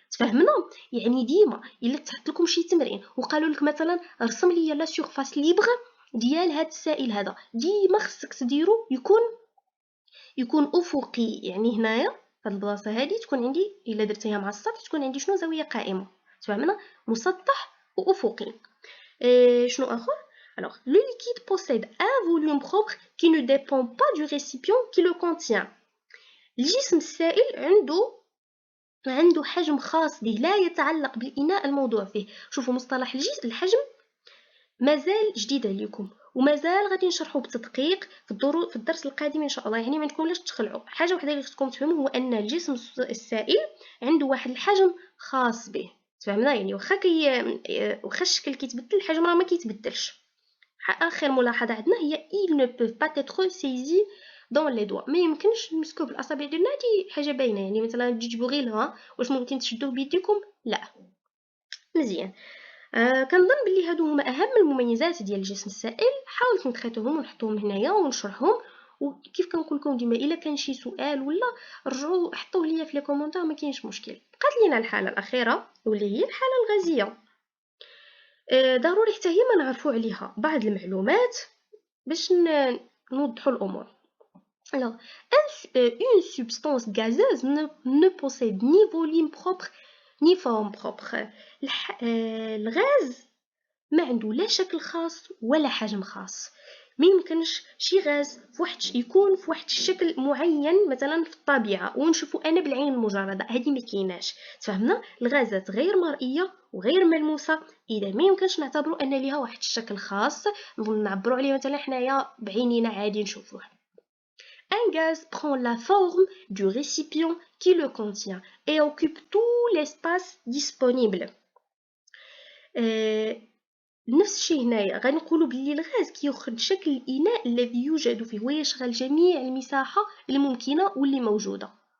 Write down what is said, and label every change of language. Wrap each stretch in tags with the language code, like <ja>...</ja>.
<ar>تفهمنا؟ يعني ديما الا تحط لكم شي تمرين وقالوا لك مثلا رسم لي لا سيرفاس ليبر ديال هاد السائل هذا، ديما خصك تديرو يكون افقي. يعني هنايا هاد البلاصه هادي تكون عندي الا درتيها مع السطح تكون عندي شنو زاويه قائمه. تفهمنا؟ مسطح وافقي. شنو اخر؟</ar> <fr>alors le liquide possède un volume propre qui ne dépend pas du récipient qui le contient.</fr> <ar>الجسم السائل عنده حجم خاص به لا يتعلق بالإناء الموضوع فيه. شوفوا مصطلح الحجم مازال جديد عليكم ومازال غادي نشرحه بتدقيق في الدرس القادم ان شاء الله. يعني ما عندكم لاش تخلعوا. حاجه وحده اللي خصكم تفهموا هو ان الجسم السائل عنده واحد الحجم خاص به. تفهمنا؟ يعني واخا الشكل كيتبدل الحجم راه ما كيتبدلش. اخر ملاحظه عندنا هي</ar> <fr>il ne peut pas être saisi dans les doigts.</fr> <ar>ما يمكنش نمسكو بالاصابع ديالنا، هذه حاجه باينه. يعني مثلا تجي تجيبوا غير الغا، واش ممكن تشدوه بيديكم؟ لا. مزيان. كنظن بلي هادو هما اهم المميزات ديال الجسم السائل. حاولت نخيطهم ونحطهم هنايا ونشرحهم. وكيف كنقول لكم ديما الا كان شي سؤال ولا رجعوا حطوه ليا في لي كومونتير، ما كاينش مشكل. بقات لينا الحاله الاخيره واللي هي الحاله الغازيه. ضروري حتى هي ما نعرفوا عليها بعض المعلومات باش نوضحوا الامور.</ar> <fr>alors une substance gazeuse ne possède ni volume propre ni forme propre.</fr> <ar>الغاز ما عنده لا شكل خاص ولا حجم خاص. ما يمكنش شي غاز يكون في واحد الشكل معين مثلا في الطبيعه ونشوفوا انا بالعين المجرده، هذه ما كايناش. تفهمنا؟ الغازات غير مرئيه وغير ملموسه، اذا ما يمكنش نعتبروا ان ليها واحد الشكل خاص نعبروا عليه مثلا حنايا بعينينا عادي نشوفوه.</ar> <fr>Un gaz prend la forme du récipient qui le contient et occupe tout l'espace disponible.</fr> <ar>نفس الشيء هنايا غنقولوا باللي الغاز كياخذ شكل الاناء الذي يوجد فيه ويشغل جميع المساحه الممكنه واللي موجوده.</ar>